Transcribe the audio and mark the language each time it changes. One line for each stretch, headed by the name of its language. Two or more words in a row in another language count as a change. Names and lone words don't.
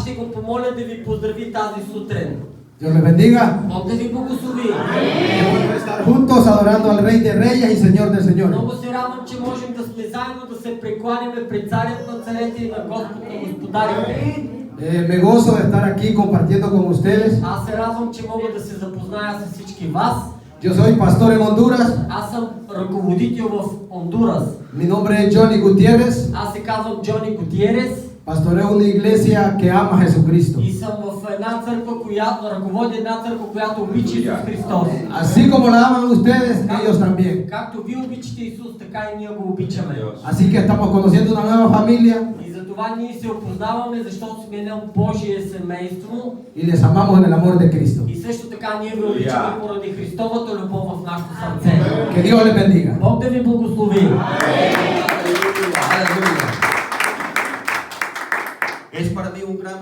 Bulgarian: ще го помоля да ви поздрави тази сутрин.
Spanish: Dios les bendiga.
Bulgarian: Бог да ви благослови.
Spanish: Podemos estar juntos adorando al Rey de Reyes y Señor de Señores.
Bulgarian: Много се радвам, че можем да сме заедно да се прекланяме пред Царят на царете и на Господ на господарите.
Spanish: Me gozo de estar aquí compartiendo con ustedes.
Bulgarian: Аз се радвам, че мога да се запозная с всички вас.
Spanish: Yo soy pastor en Honduras.
Bulgarian: Аз съм ръководител в Хондурас.
Spanish: Mi nombre es Johnny Gutiérrez.
Bulgarian: Аз се казвам Джони Гутиерес.
Spanish: Pastoreo una iglesia que ama a Jesucristo.
Bulgarian: И съм в една църква, която ръководи една църква, която обича Исус Христос.
Spanish: Así como la aman ustedes, ellos también.
Bulgarian: Както вие обичате Исус, така и ние го обичаме.
Spanish: Así que estamos conociendo una nueva familia
Bulgarian: И затова ние се опознаваме, защото сме едно Божие семейство.
Spanish: y les amamos en el amor de Cristo.
Bulgarian: И също така ние ви обичаме поради Христовата любов в нашето сърце.
Spanish: Que Dios les bendiga.
Bulgarian: Бог да ви благослови.
Spanish: Aleluya. Es para mí un gran privilegio